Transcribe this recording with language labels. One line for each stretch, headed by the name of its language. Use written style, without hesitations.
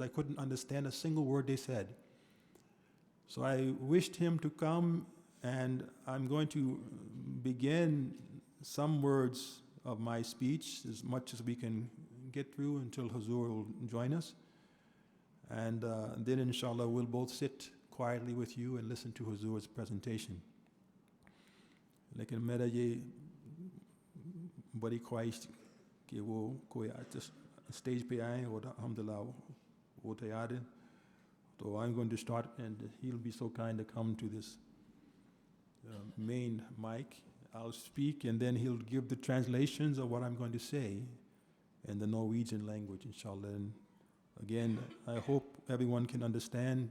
English: I couldn't understand a single word they said. So I wished him to come, and I'm going to begin some words of my speech, as much as we can get through until Hazur will join us. And then inshallah we'll both sit quietly with you and listen to Hazur's presentation.
Hindi: लेकिन मेरा ये बड़ी ख्वाहिश कि वो कोई stage पे आए और अल्हम्दुलिल्लाह वो तैयार है.
English: So I'm going to start, and he'll be so kind to come to this main mic. I'll speak, and then he'll give the translations of what I'm going to say in the Norwegian language, inshallah. And again, I hope everyone can understand.